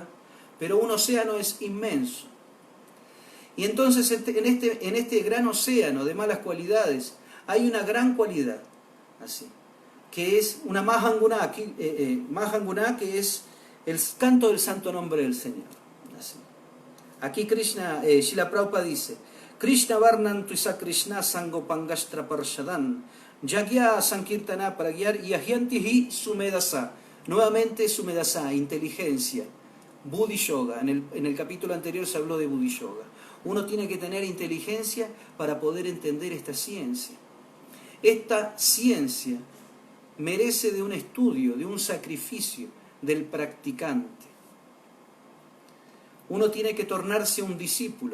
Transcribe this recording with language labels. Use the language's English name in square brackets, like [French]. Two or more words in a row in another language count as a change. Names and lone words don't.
[Spanish] Pero un océano es inmenso. Y entonces en este gran océano de malas cualidades hay una gran cualidad, así, que es una Mahanguna, que es el canto del santo nombre del Señor. Así. Aquí Srila Prabhupada dice, [Sanskrit] Krishna Varnan Tuisa Krishna Sango Pangastra Parshadan, Yagya Sankirtana Pragyar Yahyantihi Sumedasa. [Spanish] Nuevamente Sumedasa, inteligencia. Buddhi Yoga. En el capítulo anterior se habló de Buddhi Yoga. Uno tiene que tener inteligencia para poder entender esta ciencia. Esta ciencia merece de un estudio, de un sacrificio del practicante. Uno tiene que tornarse un discípulo.